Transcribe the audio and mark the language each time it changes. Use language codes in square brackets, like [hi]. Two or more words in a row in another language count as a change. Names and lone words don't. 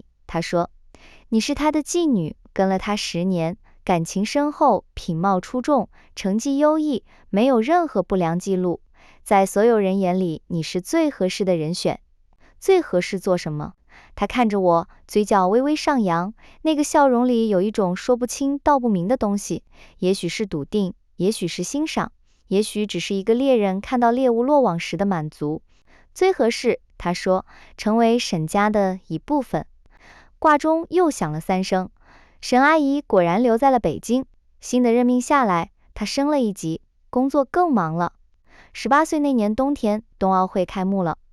[zh] 他說，你是他的繼女，跟了他10年，感情深厚，品貌出眾，成績優異，沒有任何不良記錄。在所有人眼裡，你是最合適的人選。最合適做什麼？他看着我，嘴角微微上揚，那個笑容裡有一種說不清道不明的東西，也許是篤定，也許是欣賞，也許只是一個獵人看到獵物落網時的滿足。最合適，他說，成為沈家的一部分。掛鐘又響了3聲，沈阿姨果然留在了北京。新的任命下來，她升了一級，工作更忙了。18歲那年冬天，冬奧會開幕了。